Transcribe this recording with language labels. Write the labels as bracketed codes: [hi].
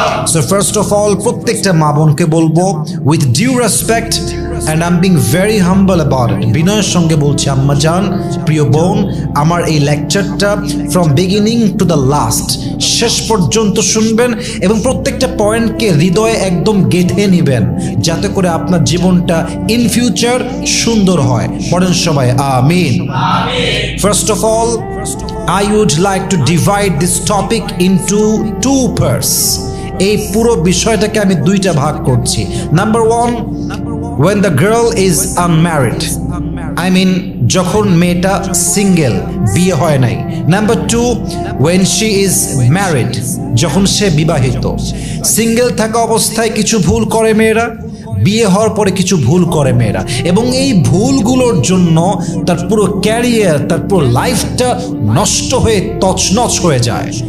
[bn] So first of all, প্রত্যেকটা মা বোনকে বলবো [en] with due respect and I am being very humble about it, [bn] বিনয়ের সঙ্গে বলছি আম্মা জান, প্রিয় বোন, আমার এই লেকচারটা [en] from beginning to the last, [bn] শেষ পর্যন্ত শুনবেন এবং প্রত্যেকটা পয়েন্টকে হৃদয়ে একদম গেঁথে নেবেন, যাতে করে আপনার জীবনটা [en] in future [bn] সুন্দর হয়। পড়েন সবাই আমিন। [en] First of all, I would like to divide this topic into two parts. [bn] এই পুরো বিষয়টাকে আমি দুইটা ভাগ করছি। [en] number one, when the girl is unmarried, I mean [bn] যখন মেয়েটা সিঙ্গেল, বিয়ে হয় নাই। [en] number two, when she is married, [bn] যখন সে বিবাহিত। সিঙ্গেল থাকা অবস্থায় কিছু ভুল করে মেয়েরা, বিয়ে হওয়ার পরে কিছু ভুল করে মেয়েরা, এবং এই ভুলগুলোর জন্য তার পুরো ক্যারিয়ার, তার পুরো লাইফটা নষ্ট হয়ে তছনছ হয়ে যায়।